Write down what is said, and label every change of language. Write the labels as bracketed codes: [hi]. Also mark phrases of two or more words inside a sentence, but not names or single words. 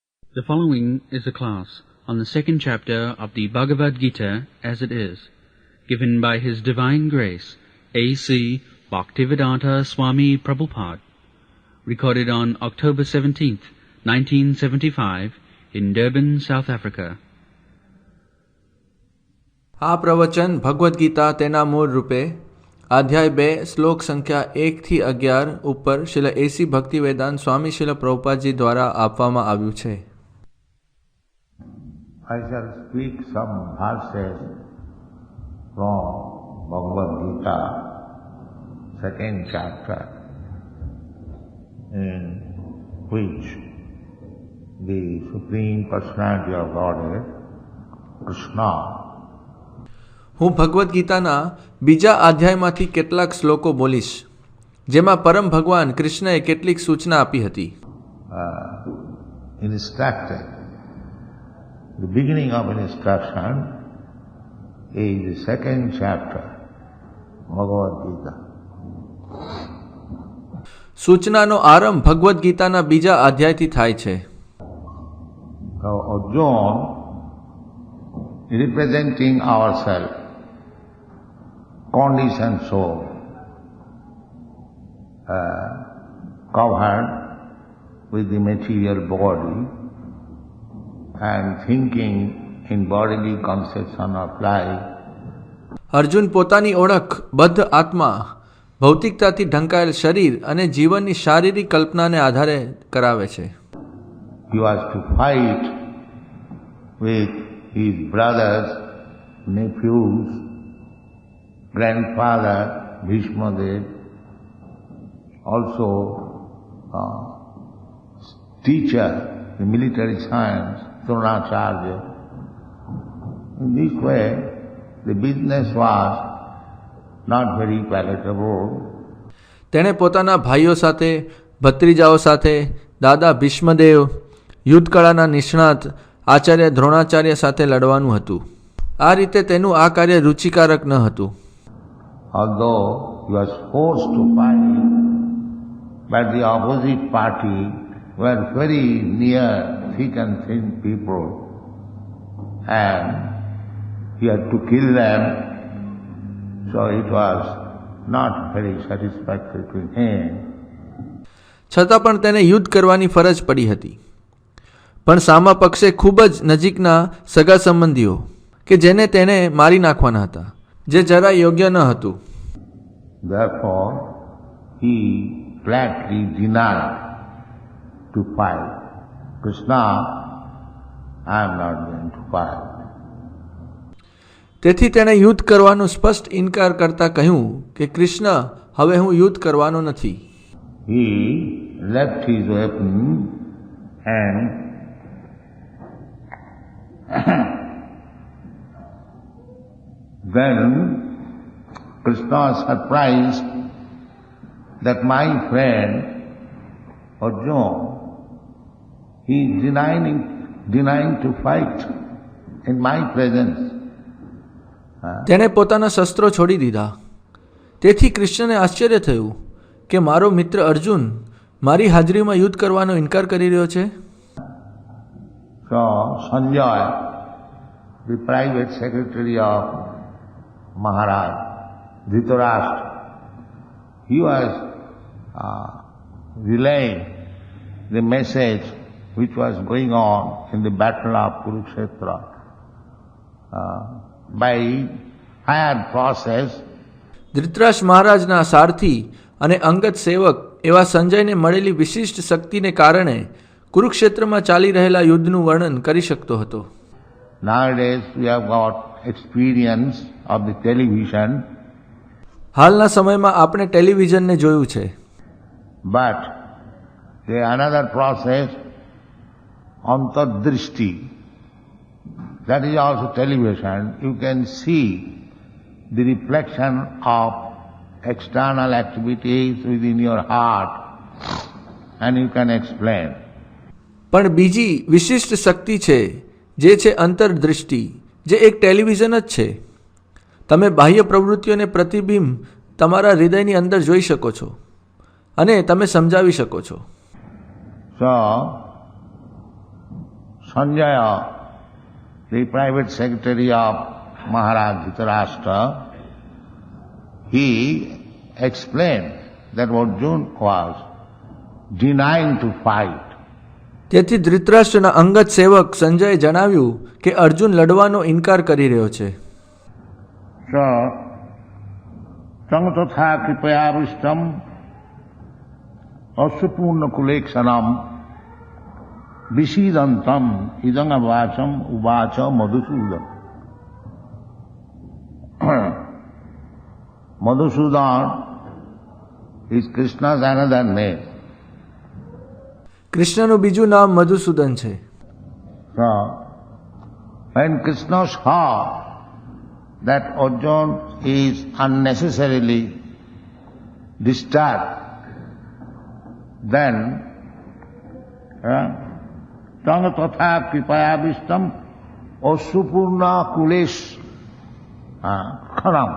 [en] The following is a class on the second chapter of the Bhagavad Gita as it is, given by His Divine Grace, A.C. Bhaktivedanta Swami Prabhupada, recorded on October 17th, 1975, in Durban, South Africa. [gu] આ પ્રવચન ભગવદ્ ગીતા તેના મૂળ રૂપે અધ્યાય 2 શ્લોક સંખ્યા 1 થી 11 ઉપર શ્રીલ એસી ભક્તિવેદાંત સ્વામી શ્રીલ પ્રભુપાદજી દ્વારા આપવામાં આવ્યું છે. [en] I shall speak some verses from Bhagavad Gita, second chapter, in which the Supreme Personality of Godhead, Krishna, [gu] હું ભગવદ્ ગીતાના બીજા અધ્યાયમાંથી કેટલાક શ્લોકો બોલીશ, જેમાં પરમ ભગવાન કૃષ્ણએ કેટલીક સૂચના આપી હતી. [en] instructed. The beginning of instruction is the second chapter, Bhagavad Gita. [gu] સૂચનાનો આરંભ ભગવદ્ ગીતાના બીજા અધ્યાયથી થાય છે. [en] So Arjuna, representing ourselves, conditioned soul, covered with the material body and thinking in bodily conception of life. [gu] અર્જુન પોતાની ઓળખ બદ્ધ આત્મા, ભૌતિકતાથી ઢંકાયેલ શરીર અને જીવનની શારીરિક કલ્પનાને આધારે કરાવે છે. [en] He was to fight with his brothers, nephews, grandfather Bhishmadev, also teacher in military science, Dronacharya. In this way, the business was not very palatable. [gu] તેણે પોતાના ભાઈઓ સાથે, ભત્રીજાઓ સાથે, દાદા ભીષ્મદેવ, યુદ્ધકળાના નિષ્ણાત આચાર્ય દ્રોણાચાર્ય સાથે લડવાનું હતું. આ રીતે તેનું આ કાર્ય રુચિકારક ન હતું. [en] Although he was forced to fight, but the opposite party were very near, thick and thin people, and he had to kill them, so it was not very satisfactory to him. [gu] છતાં પણ તેને યુદ્ધ કરવાની ફરજ પડી હતી. પણ સામા પક્ષે ખૂબ જ નજીકના સગા સંબંધીઓ કે જેને તેને મારી નાખવાના હતા, જે જરા યોગ્ય ન હતું. [en] Therefore, he flatly denied to fight. Krishna, I am not going to fight. [gu] તેથી તેણે યુદ્ધ કરવાનો સ્પષ્ટ ઇનકાર કરતા કહ્યું કે કૃષ્ણ, હવે હું યુદ્ધ કરવાનો નથી. [en] He left his weapon and then Krishna was surprised that my friend Arjuna, he is denying to fight in my presence. [gu] તેણે પોતાના શસ્ત્રો છોડી દીધા. તેથી કૃષ્ણને આશ્ચર્ય થયું કે મારો મિત્ર અર્જુન મારી હાજરીમાં યુદ્ધ કરવાનો ઇનકાર કરી રહ્યો છે. [en] So Sanjay, the private secretary of Maharaj Dhritarashtra, he was relaying the message which was going on in the battle of Kurukshetra by higher process. [gu] ધૃતરાષ્ટ્ર મહારાજના સારથી અને અંગત સેવક એવા સંજયને મળેલી વિશિષ્ટ શક્તિને કારણે કુરુક્ષેત્રમાં ચાલી રહેલા યુદ્ધનું વર્ણન કરી શકતો હતો. [en] Nowadays we have got experience of the television. [gu] હાલના સમયમાં આપણે ટેલિવિઝનને જોયું છે. [en] But there is another process, antardrishti. That is also television. You can see the reflection of external activities within your heart and you can explain. [gu] પણ બીજી વિશિષ્ટ શક્તિ છે જે છે અંતરદૃષ્ટિ, જે એક ટેલિવિઝન જ છે. તમે બાહ્ય પ્રવૃત્તિઓને પ્રતિબિંબ તમારા હૃદયની અંદર જોઈ શકો છો અને તમે સમજાવી શકો છો. [en] So Sanjaya, the private secretary of Maharaj Dhritarashtra, he explained that Arjuna was denying to fight. [gu] તેથી ધૃતરાષ્ટ્રના અંગત સેવક સંજયે જણાવ્યું કે અર્જુન લડવાનો ઇનકાર કરી રહ્યો છે. [sa] So, तं तथा कृपयाविष्टम् अश्रुपूर्णाकुलेक्षणम् विषीदन्तम् इदं वाक्यम् उवाच मधुसूदनः. [en] Madhusudan is Krishna's another name. [gu] કૃષ્ણનું બીજું નામ મધુસૂદન છે. [en] So, when Krishna saw that Arjuna is unnecessarily disturbed, then [sa] तं तथा कृपयाविष्टम् अश्रुपूर्णाकुलेक्षणम्.